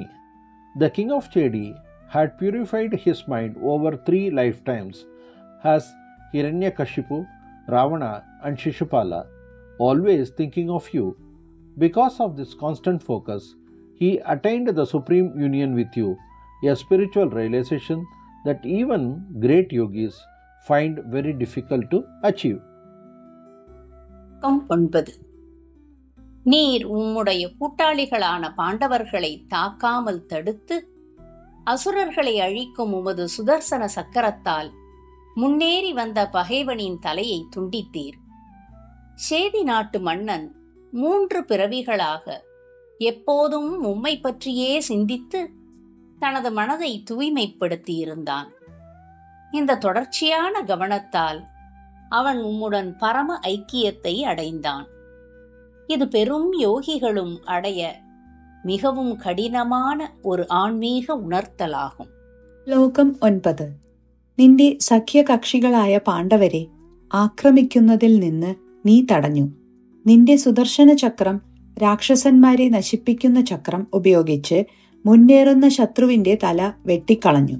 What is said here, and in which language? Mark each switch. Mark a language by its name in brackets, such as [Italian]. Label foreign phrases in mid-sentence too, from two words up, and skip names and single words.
[English] The king of Chedi had purified his mind over 3 lifetimes as Hiranyakashipu, Ravana, and Shishupala, always thinking of you. Because of this constant focus, he attained the supreme union with you, a spiritual realization that even great yogis find very difficult to achieve. 9. [Tamil] நீர் உம்முடைய கூட்டாளிகளான பாண்டவர்களை தாக்காமல் தடுத்து அசுரர்களை அழிக்கும் உமது சுதர்சன சக்கரத்தால் முன்னேறி வந்த பகைவனின் தலையை துண்டித்தீர். சேதி நாட்டு மன்னன் 3 பிறவிகளாக எப்போதும் உம்மை பற்றியே சிந்தித்து தனது மனதை தூய்மைப்படுத்தியிருந்தான். இந்த தொடர்ச்சியான கவனத்தால் அவன் உம்முடன் பரம ஐக்கியத்தை அடைந்தான். இது பெரும் யோகிகளும் அடைய மிகவும் கடினமான ஒரு ஆன்மீக உணர்த்தலாகும். [Malayalam] ശ്ലോകം 9. നിന്റെ സഖ്യകക്ഷികളായ പാണ്ഡവരെ ആക്രമിക്കുന്നതിൽ നിന്ന് നീ തടഞ്ഞു. നിന്റെ സുദർശന ചക്രം രാക്ഷസന്മാരെ നശിപ്പിക്കുന്ന ചക്രം ഉപയോഗിച്ച് മുന്നേറുന്ന ശത്രുവിന്റെ തല വെട്ടിക്കളഞ്ഞു.